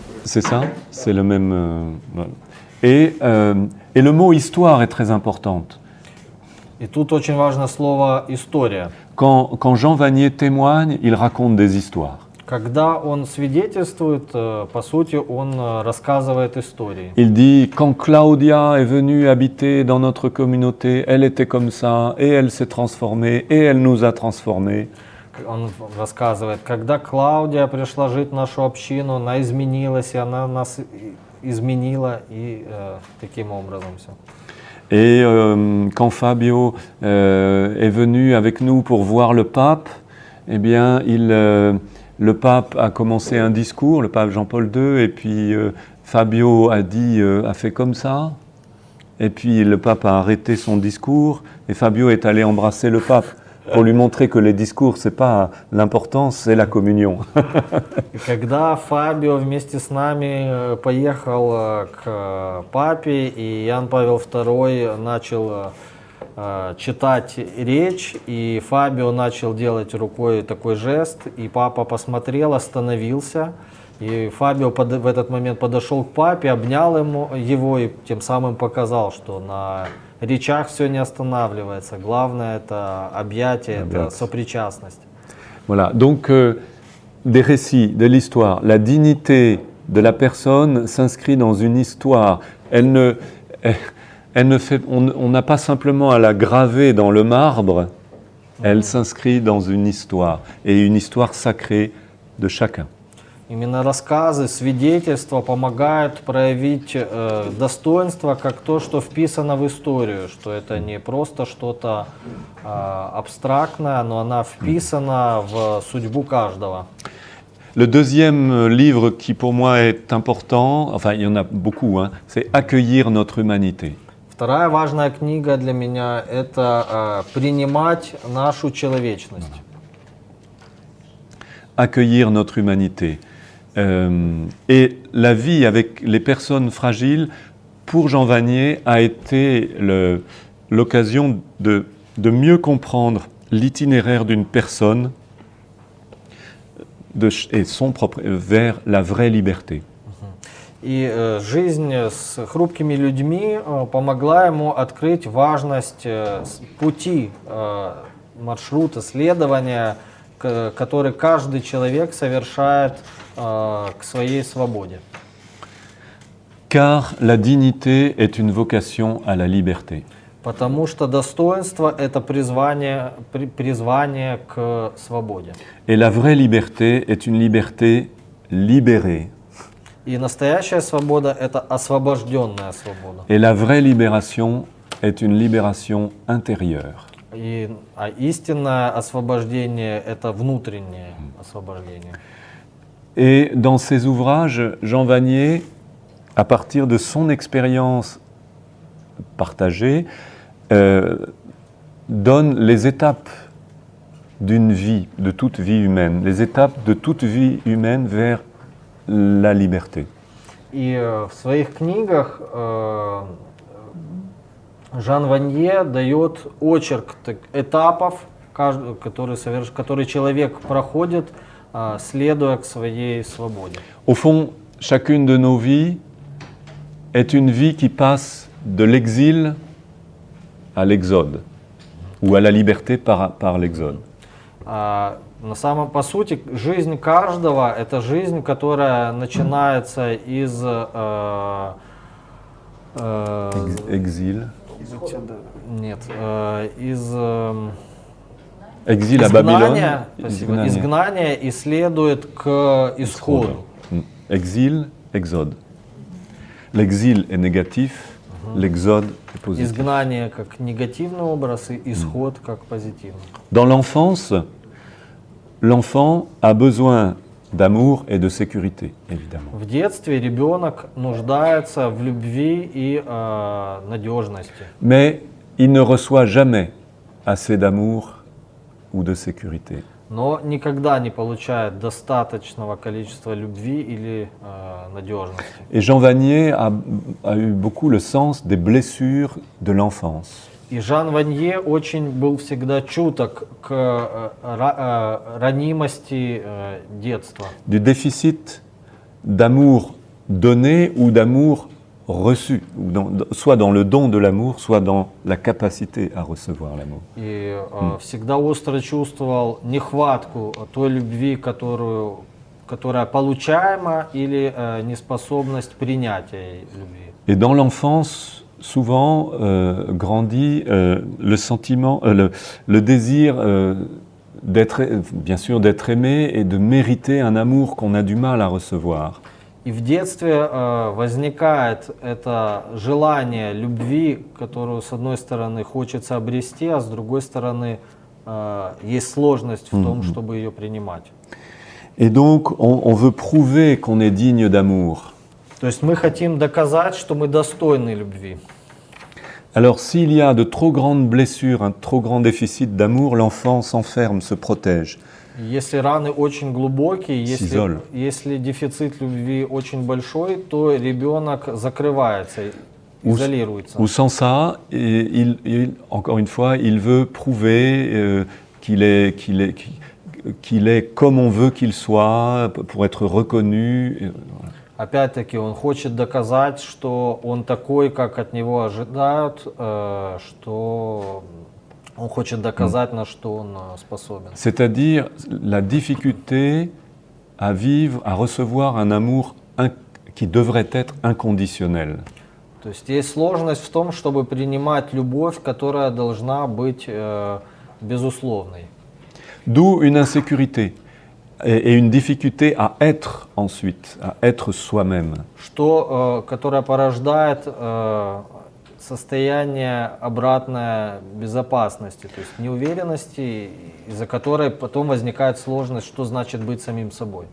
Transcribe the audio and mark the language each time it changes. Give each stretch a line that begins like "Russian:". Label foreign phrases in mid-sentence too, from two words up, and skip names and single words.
French: C'est ça, c'est le même. Voilà. Et le mot histoire est très importante.
Russian: И тут очень важно слово «история».
French: Quand Jean Vanier témoigne, il raconte des histoires.
Russian: Когда он свидетельствует, по сути, он рассказывает истории.
French: Il dit, quand Claudia est venue habiter dans notre communauté, elle était comme ça, et elle s'est transformée, et elle nous a transformés.
Russian: Он рассказывает, когда Клаудия пришла жить в нашу общину, она изменилась, и она нас изменила, и таким образом все.
French: Et quand Fabio est venu avec nous pour voir le pape, eh bien, le pape a commencé un discours, le pape Jean-Paul II, et puis Fabio a fait comme ça, et puis le pape a arrêté son discours, et Fabio est allé embrasser le pape pour lui montrer que les discours, c'est pas l'important, c'est la communion.
Russian: И когда Фабио вместе с нами поехал к папе, и Иоанн Павел II начал читать речь, и Фабио начал делать рукой такой жест, и папа посмотрел, остановился, и Фабио в этот момент подошел к папе, обнял его и тем самым показал, что на речах все не останавливается. Главное это объятие, это сопричастность.
French: Voilà, donc des récits, de l'histoire, la dignité de la personne s'inscrit dans une histoire. On n'a pas simplement à la graver dans le marbre, elle s'inscrit dans une histoire, et une histoire sacrée de chacun.
Russian: Именно рассказы, свидетельства помогают проявить достоинство как то, что вписано в историю, что это не просто что-то абстрактное, но она вписана в судьбу каждого.
French: Le deuxième livre qui pour moi est important, enfin il y en a beaucoup, c'est Accueillir notre humanité.
Russian: Вторая важная книга для меня – это «Принимать нашу человечность».
French: Accueillir notre humanité. Et la vie avec les personnes fragiles, pour Jean Vanier, a été l'occasion de mieux comprendre l'itinéraire d'une personne et son propre, vers la vraie liberté.
Russian: И жизнь с хрупкими людьми помогла ему открыть важность пути, маршрута, следования, который каждый человек совершает к своей свободе.
French: Car la dignité est une vocation à la liberté.
Russian: Потому что достоинство – это призвание к свободе.
French: Et la vraie liberté est une liberté libérée.
Russian: И настоящая свобода – это освобожденная свобода.
French: Et la vraie libération est une libération intérieure.
Russian: А истинное освобождение – это внутреннее освобождение.
French: Et dans ses ouvrages, Jean Vanier, à partir de son expérience partagée, donne les étapes d'une vie, de toute vie humaine, les étapes de toute vie humaine vers la liberté.
Russian: И в своих книгах Жан Ванье дает очерк этапов, которые человек проходит, следуя к своей свободе.
French: Au fond, chacune de nos vies est une vie qui passe de l'exil à l'exode, ou à la liberté par l'exode.
Russian: По сути, жизнь каждого – это жизнь, которая начинается из…
French: Exil.
Russian: Нет, из…
French: Exil à Babylone.
Russian: Изгнание и следует к исходу.
French: Exil, exode. L'exil est négatif, l'exode est positif.
Russian: Изгнание как негативный образ и исход как позитивный.
French: Dans l'enfance, l'enfant a besoin d'amour et de sécurité, évidemment.
Russian: В детстве ребенок нуждается в любви и надежности.
French: Mais il ne reçoit jamais assez d'amour ou de sécurité.
Russian: Но никогда не получает достаточного количества любви или надежности.
French: Et Jean Vanier a eu beaucoup le sens des blessures de l'enfance.
Russian: И Жан Ванье очень был всегда чуток к ранимости детства.
French: Du déficit d'amour donné ou d'amour reçu, ou soit dans le don de l'amour, soit dans la capacité à recevoir l'amour.
Russian: И всегда остро чувствовал нехватку той любви, которая получаема, или неспособность принятия любви.
French: Et dans l'enfance, souvent grandit le sentiment, le désir bien sûr d'être aimé et de mériter un amour qu'on a du mal à recevoir.
Russian: И в детстве возникает это желание любви, которую с одной стороны хочется обрести, а с другой стороны есть сложность в том, чтобы ее принимать.
French: Et donc on veut prouver qu'on est digne d'amour.
Russian: То есть мы хотим доказать, что мы достойны любви.
French: Alors s'il y a de trop grandes blessures, un trop grand déficit d'amour, l'enfant s'enferme, se protège.
Russian: Если раны очень глубокие, если дефицит любви очень большой, то ребенок закрывается, изолируется.
French: Ou sans ça, encore une fois, il veut prouver qu'il est comme on veut qu'il soit, pour être reconnu.
Russian: Опять-таки, он хочет доказать, что он такой, как от него ожидают, что он хочет доказать, на что он способен.
French: C'est-à-dire la difficulté à vivre, à recevoir un amour qui devrait être inconditionnel.
Russian: То есть есть сложность в том, чтобы принимать любовь, которая должна быть безусловной.
French: D'où une insécurité et une difficulté à être ensuite, à être soi-même.
Russian: Которая порождает состояние обратное безопасности, то есть неуверенности, из-за которой потом возникает сложность, что значит быть самим собой.